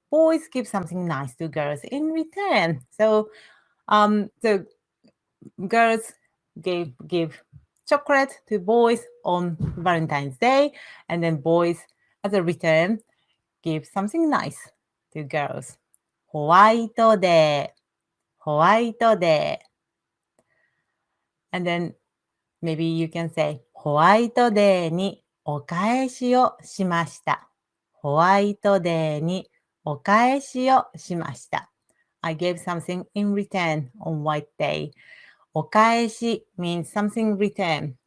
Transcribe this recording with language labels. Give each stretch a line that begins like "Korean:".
English: boys give something nice to girls in return. So girls give chocolate to boys on Valentine's Day, and then boys, as a return, give something nice to girls.
Japanese: ホワイトデー、ホワイトデー。
English: And then maybe you can say
Japanese: ホワイトデーにお返しをしました。ホワイトデーにお返しをしました。
English: I gave something in return on White Day. お返し means something return.